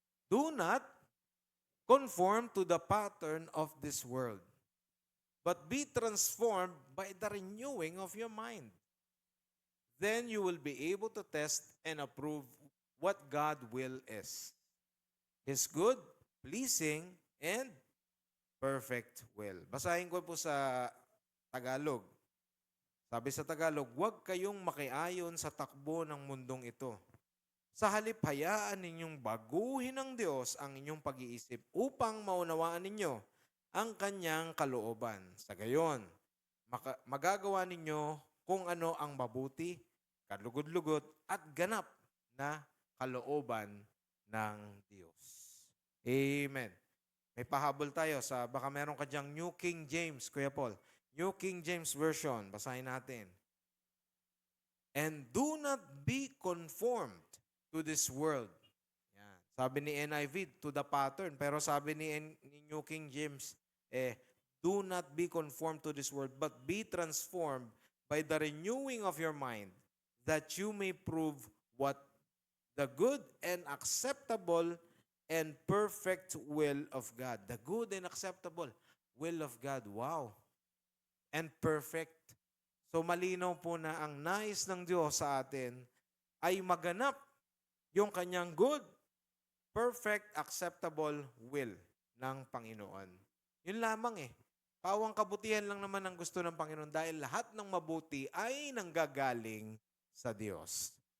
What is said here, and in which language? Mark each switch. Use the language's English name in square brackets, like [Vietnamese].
[English] Do not conform to the pattern of this world, but be transformed by the renewing of your mind. Then you will be able to test and approve what God will is. His good, pleasing, and perfect will. [Filipino] Basahin ko po sa Tagalog. Sabi sa Tagalog, huwag kayong makiayon sa takbo ng mundong ito. Sa halip, hayaan ninyong baguhin ng Diyos ang inyong pag-iisip upang maunawaan ninyo ang kanyang kalooban. Sa gayon, magagawa ninyo kung ano ang mabuti, kalugod-lugot, at ganap na kalooban ng Diyos. Amen. May pahabol tayo sa, baka meron ka dyang New King James, Kuya Paul. New King James Version, basahin natin. [English] And do not be conformed to this world. Yan. [Filipino] Sabi ni NIV, [English] to the pattern. [Filipino] Pero sabi ni [English] New King James, do not be conformed to this world, but be transformed by the renewing of your mind, that you may prove what the good and acceptable and perfect will of God. The good and acceptable will of God. Wow. And perfect. [Filipino] So malinaw po na ang nais ng Diyos sa atin ay maganap yung kanyang [English] good, perfect, acceptable will [Filipino] ng Panginoon. Yun lamang eh. Pawang kabutihan lang naman ang gusto ng Panginoon dahil lahat ng mabuti ay nanggagaling sa Diyos.